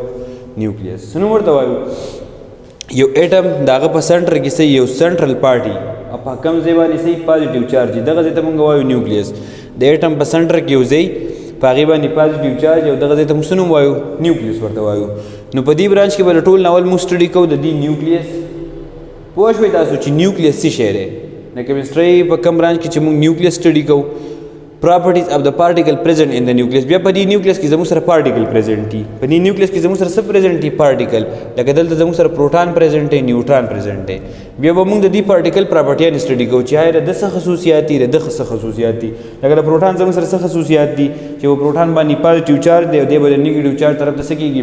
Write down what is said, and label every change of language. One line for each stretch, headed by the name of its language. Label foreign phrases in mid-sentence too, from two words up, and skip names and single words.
Pashto: نیوکلیس څه نوم ورته وایو یو اټم د هغه په سنټر کې څه یو
English: central part
Pashto: وي په کوم ځای باندې څه
English: positive charge
Pashto: وي دغه ځای ته موږ وایو نیوکلیس د اټم په سنټر کې یو ځای په هغې باندې
English: positive charge
Pashto: او دغه ځای ته موږ څه نوم وایو نیوکلیس ورته وایو نو په دې برانچ کې به ټول ناول موږ سټډي کوو د دې نیوکلیس پوه شوئ تاسو چې نیوکلیس څه شی دی د کیمسټري په کوم برانچ کې چې موږ نیوکلیس سټډي کوو
English: properties of the particle present in the nucleus.
Pashto: بیا په دې نیوکلیس کې زموږ سره
English: particle present
Pashto: دي. په دې نیوکلیس کې زموږ سره څه پریزنټ دي؟ پارټیکل. لکه دلته زموږ سره
English: proton present
Pashto: دی،
English: neutron present
Pashto: دی. بیا به موږ د دې
English: particle properties
Pashto: اسټډي کوو چې آیا د څه خصوصیات دي، د څه خصوصیات دي. لکه د پروټون زموږ سره څه خصوصیات دي چې و پروټون باندې
English: positive charge
Pashto: دی او دی به د
English: negative charge
Pashto: طرف ته څه کېږي؟